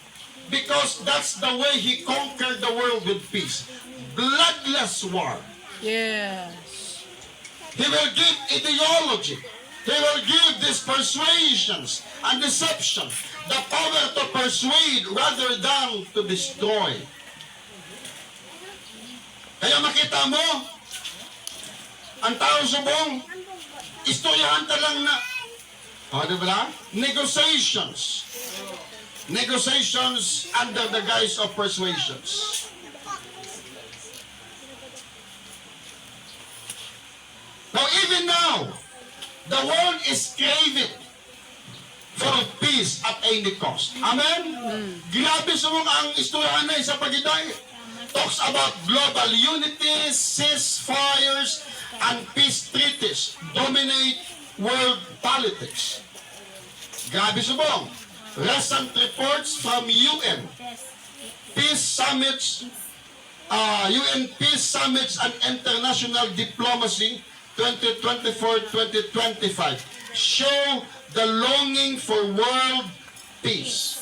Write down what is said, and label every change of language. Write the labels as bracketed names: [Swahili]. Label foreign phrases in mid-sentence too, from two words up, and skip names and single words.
[English] Because that's the way he conquered the world with peace. Bloodless war. Yes. He will give ideology. He will give these persuasions and deception. The power to persuade rather than to destroy. [Hiligaynon] Kaya makita mo, ang tao subong, istoryahan ta lang na, di ba? [English] Negotiations. Negotiations under the guise of persuasions. Now, even now, the world is craving for peace at any cost. Amen? [Hiligaynon] Grabe sumong ang istoryahan na sa paghiday. [English] Talks about global unity, ceasefires, and peace treaties dominate world politics. [Hiligaynon] Grabe subong. [English] Recent reports from UN peace summits, UN peace summits and international diplomacy 2024-2025 show the longing for world peace.